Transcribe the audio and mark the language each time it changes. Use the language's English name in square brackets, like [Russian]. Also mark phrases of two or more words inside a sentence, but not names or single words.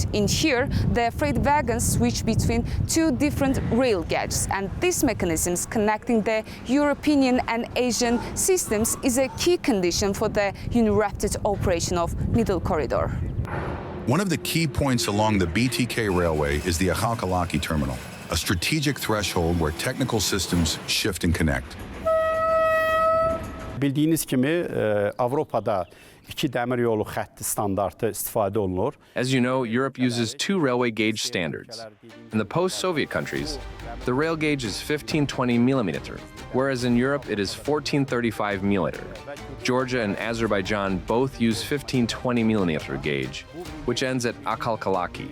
[English] In here, the freight wagons switch between 2 different rail gauges, and these mechanisms connecting the European and Asian systems is a key condition for the uninterrupted operation of Middle Corridor. One of the key points along the BTK railway is the Akalkalaki terminal, a strategic threshold where technical systems shift and connect. [Azerbaijani] Bildiğiniz kimi Avrupa'da 2 dəmir yolu xətti standartı istifadə olunur. [English] As you know, Europe uses 2 railway gauge standards. In the post-Soviet countries, the rail gauge is 1520 millimeter, whereas in Europe it is 1435 millimeter. Georgia and Azerbaijan both use 1520 millimeter gauge, which ends at Akalkalaki.